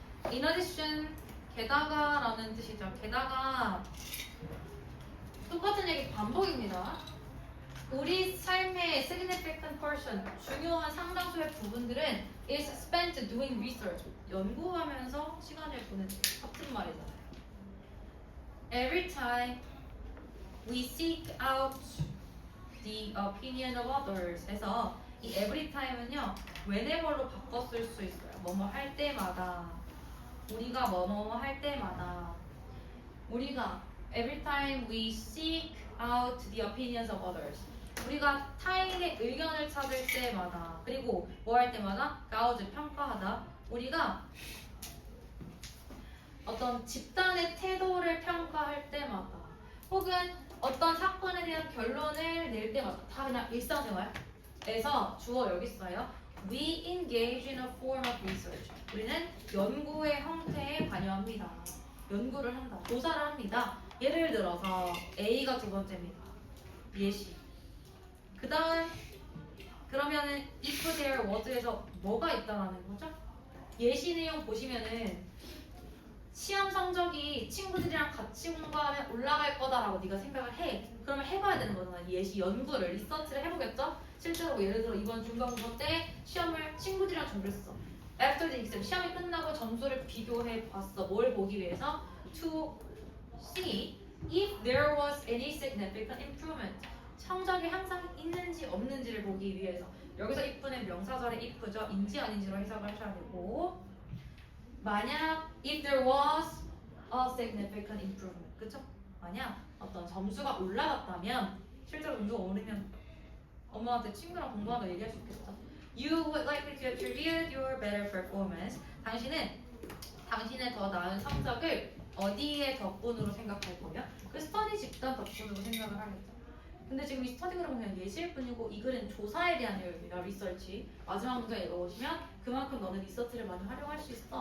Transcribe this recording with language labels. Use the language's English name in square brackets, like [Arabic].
[English] In addition, [Korean] 게다가 라는 뜻이죠. 게다가 똑같은 얘기 반복입니다. 우리 삶의 [English] significant portion, [Korean] 중요한 상당수의 부분들은 [English] is spent doing research, [Korean] 연구하면서 시간을 보내는 같은 말이잖아요. [English] Every time we seek out the opinion of others. [Korean] 그래서 이 every time은요, whenever로 바꿔 쓸 수 있어요. 뭐뭐 할 때마다, 우리가 뭐뭐 할 때마다, 우리가 [English] every time we seek out the opinions of others. [Korean] 우리가 타인의 의견을 찾을 때마다, 그리고 뭐 할 때마다 gauge 평가하다. 우리가 어떤 집단의 태도를 평가할 때마다, 혹은 어떤 사건에 대한 결론을 낼 때마다, 다 그냥 일상생활에서 주어 여기 있어요. [English] We engage in a form of research. [Korean] 우리는 연구의 형태에 관여합니다. 연구를 한다. 조사를 합니다. 예를 들어서 A가 두 번째입니다. 예시. 그 다음 그러면은 [English] if there was [Korean] 에서 뭐가 있다라는 거죠? 예시 내용 보시면은 시험 성적이 친구들이랑 같이 공부하면 올라갈 거다라고 네가 생각을 해. 그러면 해봐야 되는 거잖아. 예시 연구를 리서치를 해보겠죠? 실제로 예를 들어 이번 중간고사 때 시험을 친구들이랑 준비했어. [English] After the exam [Korean] 시험이 끝나고 점수를 비교해 봤어. 뭘 보기 위해서? [English] To see if there was any significant improvement. [Korean] 성적이 항상 있는지 없는지를 보기 위해서. 여기서 if는 명사절의 if죠. 인지 아닌지로 해석을 하셔야 되고, 만약 [English] if there was a significant improvement, [Korean] 그쵸? 만약 어떤 점수가 올라갔다면, 실제로 점수가 오르면 엄마한테 친구랑 공부하다 얘기할 수 있겠죠. [English] You would likely to attribute your better performance. [Korean] 당신은 당신의 더 나은 성적을 어디에 덕분으로 생각할 거냐? 그 스터디 집단 덕분으로 생각을 하겠죠. 근데 지금 이 스터디 그램은 그냥 예시일 뿐이고 이 글은 조사에 대한 내용입니다. 리서치. 마지막 문장 읽어보시면 그만큼 너는 리서치를 많이 활용할 수 있어.